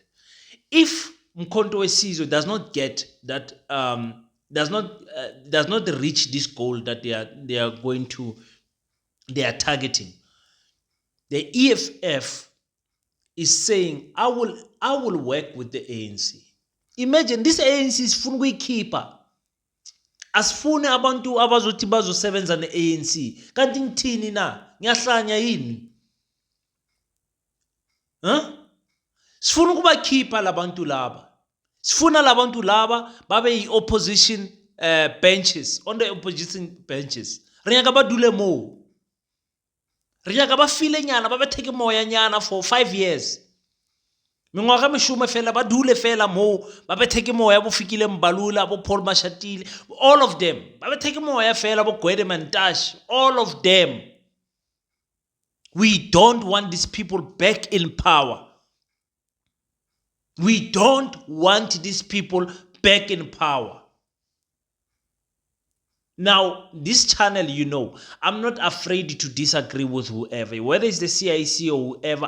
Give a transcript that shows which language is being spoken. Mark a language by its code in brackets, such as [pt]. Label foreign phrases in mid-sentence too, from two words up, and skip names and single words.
[en] If Mkhonto Wesizwe does not get that, does not reach this goal that they are targeting, the EFF is saying, I will work with the ANC. Imagine this ANC is [zu] funa ukuyikhipha. Asifune abantu abazothi bazosebenza ne-ANC. Kanti ngithini na? Ngiyahlanya yini? Sifuna ukubakhipha labantu laba. Sifuna labantu laba babe yi- [en] opposition benches, on the opposition benches. [nso] Re nyaka ba dule mo. Re nyaka ba file nyana, ba theke moya nyana [en] for 5 years. [nso] Mengwaga meshume fela ba dule fela mo, ba theke moya bo Fikile Mbalula, bo Paul Mashatile, [en] all of them. [nso] Ba theke moya fela bo Gwede Mantashe, [en] all of them. We don't want these people back in power. We don't want these people back in power. Now, this channel, I'm not afraid to disagree with whoever, whether it's the CIC or whoever.